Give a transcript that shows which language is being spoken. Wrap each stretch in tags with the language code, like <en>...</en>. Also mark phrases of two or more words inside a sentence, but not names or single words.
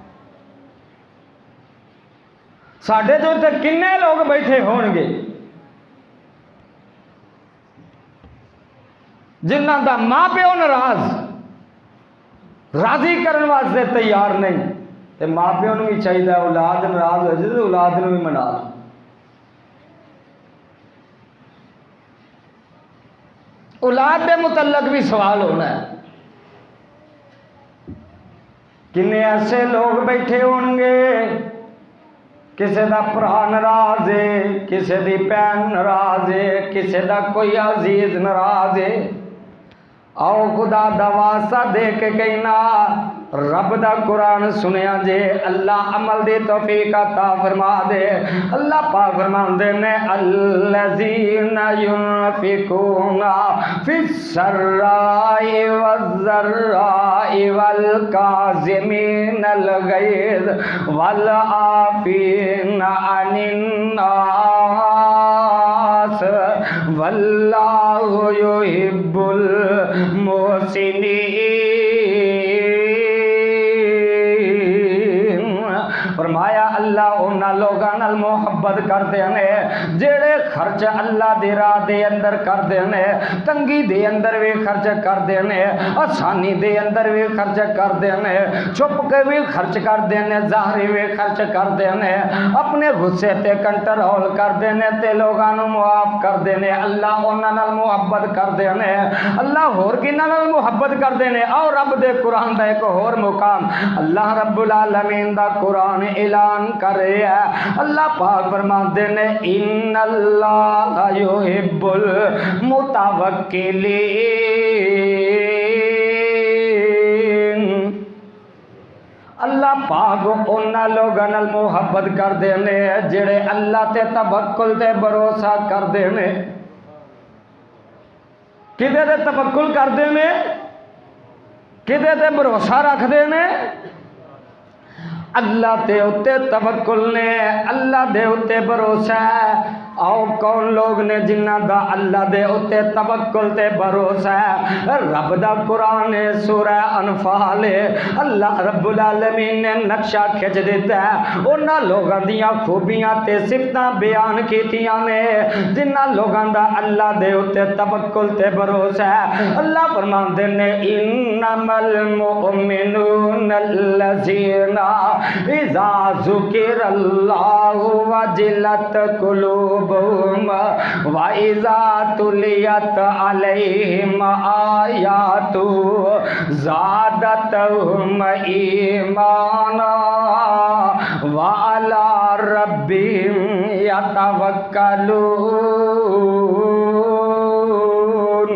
<pa>ساڑھے جو تے کنے لوگ بیٹھے ہون گے جنہاں دا ماں پیو ناراض راضی کرن واسطے تیار نہیں تے ماں پیو نو بھی چاہیے اولاد ناراض ہو جائے تو اولاد نو بھی منا لو اولاد دے متعلق بھی سوال ہونا ہے کنے ایسے لوگ بیٹھے ہون گے کسے دا پرا ناراض ہے کسے دی بہن ناراض ہے کسے دا کوئی عزیز ناراض ہے آؤ خدا دا واسطہ دے کے کہنا رب دا قرآن سنیا جے اللہ عمل دی توفیق عطا فرما دے اللہ پاک فرما دے نے</pa> <ar>الذین ينفقون فی السراء والضراء والکاظمین الغیظ والعافین عن الناس واللہ یحب المحسنین</ar> <pa>فرمایا اللہ انہاں لوگاں نال محبت کر دینے جڑے خرچ اللہ دی راہ دے اندر کر دینے تنگی دے اندر بھی خرچ کر دینے آسانی دے اندر بھی خرچ کر دینے چھپ کے بھی خرچ کر دینے ظاہری بھی خرچ کر دینے اپنے غصے تے کنٹرول کر دینے تے لوگاں نو معاف کر دینے اللہ انہاں نال محبت کر دینے اللہ ہور کنہاں نال محبت کر دینے اور رب دے قرآن دا ایک اور مقام اللہ رب العالمین دا قرآن اعلان کر رہے ہیں اللہ پاک فرماتے ہیں</pa> <ar>ان اللہ یحب</ar> <pa>المتوکلین اللہ پاک انہاں لوگاں نال محبت کر دینے جڑے اللہ تے توکل تے بھروسہ کر دینے کدے تے توکل کر دینے کدے تے بھروسہ رکھ دینے اللہ دے اتے توکل نے، اللہ دے اتے بھروسہ ہے۔ آؤ کون لوگ نے جنہ دا اللہ دے اتے توکل تے بھروسہ ہے؟ رب دا قرآن سورہ انفال، اللہ رب العالمین نے نقشہ کھچ دیتا ہے، انہاں لوگاں دیاں خوبیاں تے صفتاں بیان کیتیاں نے جنہ لوگاں دا اللہ دے اتے توکل تے بھروسہ ہے۔ اللہ فرماندے نے</pa> <ar>انما المؤمنون الذین اذا ذکر اللہ وجلت قلوبهم وَإِذَا تُلِيَتْ عَلَيْهِمْ آيَاتُهُ زَادَتْهُمْ إِيمَانًا وَعَلَى رَبِّهِمْ يَتَوَكَّلُونَ۔</ar>